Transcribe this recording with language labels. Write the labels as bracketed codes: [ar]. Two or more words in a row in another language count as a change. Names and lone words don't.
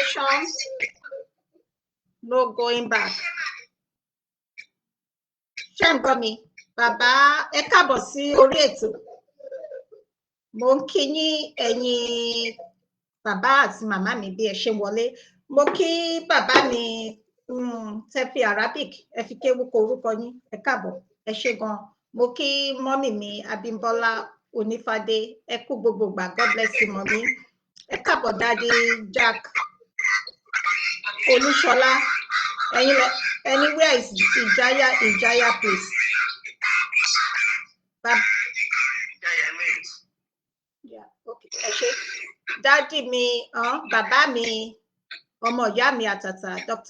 [en] on. No going back. [yo] Ṣé ń gbọ́ mi? Bàbá ẹ káàbọ̀ sí orí ètò. Mo ń kí yín ẹ̀yin bàbá àti màmá mi bí ẹ ṣe wọlé. Mo kí bàbá mi tẹ́ fi Arabic ẹ fi kéwú kọ orúkọ yín. Ẹ káàbọ̀, ẹ ṣé gan. Mo kí mọ́mì mi Abímbọ́lá Onífádé. Ẹ kú gbogbo ìgbà. [en] God bless you [yo] mọ́mì. Ẹ káàbọ̀ Daddy Jack Olúṣọlá. [en] Anywhere is Ijaya please. Yeah, [yo] okay. Ẹ ṣé. Daddy mi, bàbá mi, ọmọ ìyá mi àtàtà, Dr.